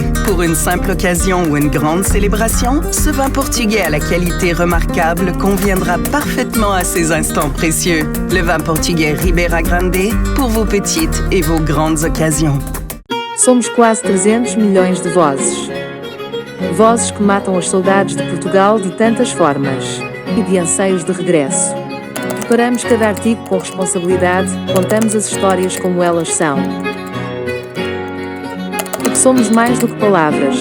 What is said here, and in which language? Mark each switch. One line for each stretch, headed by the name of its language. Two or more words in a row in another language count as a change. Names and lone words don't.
French: Pour une simple occasion ou une grande célébration, ce vin portugais à la qualité remarquable conviendra parfaitement à ces instants précieux. Le vin portugais Ribera Grande pour vos petites et vos grandes occasions.
Portuguese: Somos quase 300 milhões de vozes. Vozes que matam as saudades de Portugal de tantas formas e de anseios de regresso. Preparamos cada artigo com responsabilidade, contamos as histórias como elas são. Porque somos mais do que palavras.